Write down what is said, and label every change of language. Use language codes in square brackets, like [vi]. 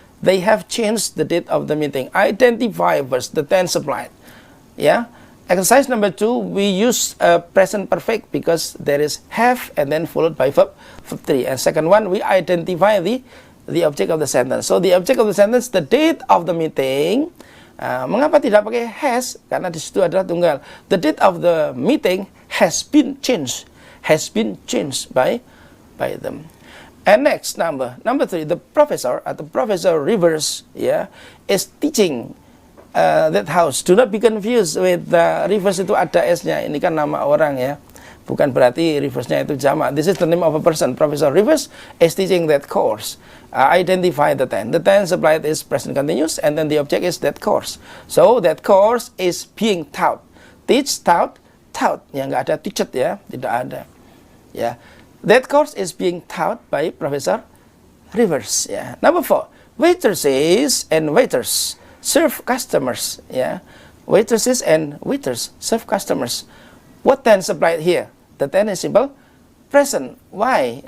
[en] They have changed the date of the meeting. Identify first the tense applied. Yeah. Exercise number 2, we use present perfect because there is have and then followed by verb 3. And second one, we identify the object of the sentence. So the object of the sentence, the date of the meeting. [id] Mengapa tidak pakai has? Karena di situ adalah tunggal. [en] The date of the meeting has been changed. Has been changed by them. And next number 3, the professor atau Professor Rivers is teaching that house. Do not be confused with Rivers, [id] itu ada S-nya. Ini kan nama orang ya. Bukan berarti Rivers-nya itu jamak. [en] This is the name of a person. Professor Rivers is teaching that course. Identify the tense. The tense applied is present continuous, and then the object is that course. So that course is being taught. Teach, taught. [id] Ya, nggak ada teached ya, tidak ada. [en] Ya, that course is being taught by Professor Rivers. Ya. Number 4, waitresses and waiters serve customers. Ya, waitresses and waiters serve customers. What tense applied here? The tense is simple present. Why?